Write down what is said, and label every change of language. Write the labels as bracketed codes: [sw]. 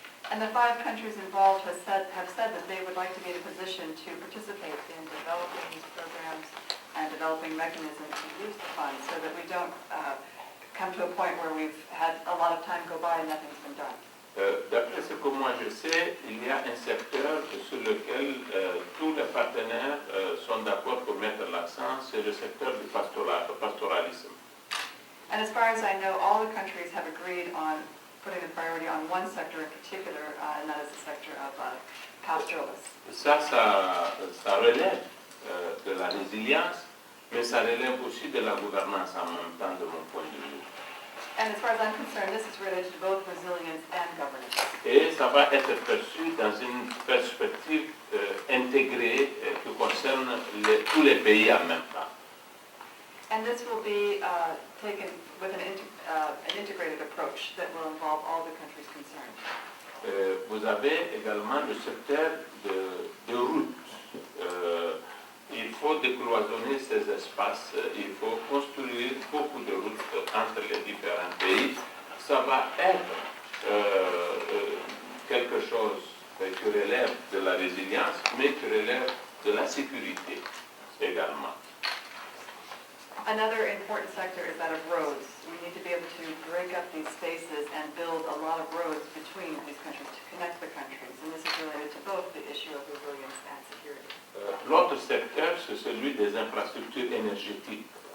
[en] And the 5 countries involved have said that they would like to be in a position to participate in developing these programs and developing mechanisms to use the funds so that we don't come to a point where we've had a lot of time go by and nothing's been done. [fr] D'après ce que moi je sais, il y a un secteur sur lequel tous les partenaires sont d'accord pour mettre l'accent, c'est le secteur du pastoralisme. [en] And as far as I know, all the countries have agreed on putting the priority on one sector in particular, and that is the sector of pastoralists. [fr] Ça relève de la résilience, mais ça relève aussi de la gouvernance en même temps de mon point de vue. [en] And as far as I'm concerned, this is related to both resilience and governance. [fr] Et ça va être perçu dans une perspective intégrée qui concerne tous les pays en même temps. [en] And this will be taken with an integrated approach that will involve all the countries concerned. [fr] Vous avez également le secteur de routes. Il faut décloisonner ces espaces, il faut construire beaucoup de routes entre les différents pays. Ça va être quelque chose qui relève de la résilience, mais qui relève de la sécurité également. [en] Another important sector is that of roads. We need to be able to break up these spaces and build a lot of roads between these countries to connect the countries. And this is related to both the issue of resilience and security. [fr] L'autre secteur, c'est celui des infrastructures énergétiques.